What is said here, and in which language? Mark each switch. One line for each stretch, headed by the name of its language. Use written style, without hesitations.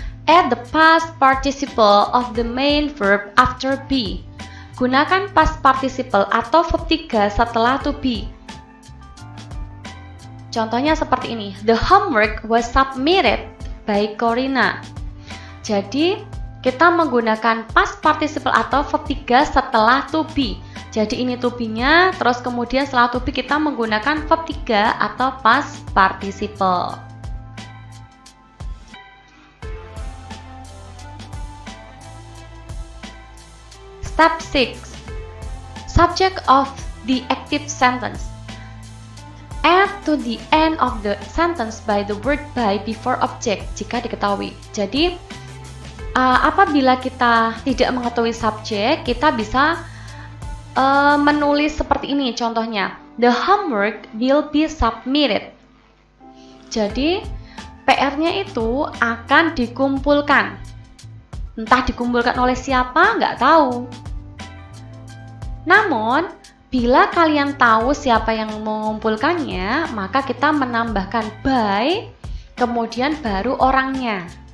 English: Add the past participle of the main verb after be.
Indonesian: Gunakan past participle atau verb 3 setelah to be. Contohnya seperti ini.
English: The homework was submitted by Corina.
Indonesian: Jadi, kita menggunakan past participle atau verb 3 setelah to be. Jadi ini to be-nya, terus kemudian setelah to be kita menggunakan verb 3 atau past participle.
English: Step 6. Subject of the active sentence. Add to the end of the sentence by the word by before object
Indonesian: jika diketahui. Jadi, apabila kita tidak mengetahui subjek, kita bisa menulis seperti ini contohnya.
English: The homework will be submitted.
Indonesian: Jadi, PR-nya itu akan dikumpulkan. Entah dikumpulkan oleh siapa, nggak tahu. Namun, bila kalian tahu siapa yang mengumpulkannya, maka kita menambahkan by, kemudian baru orangnya.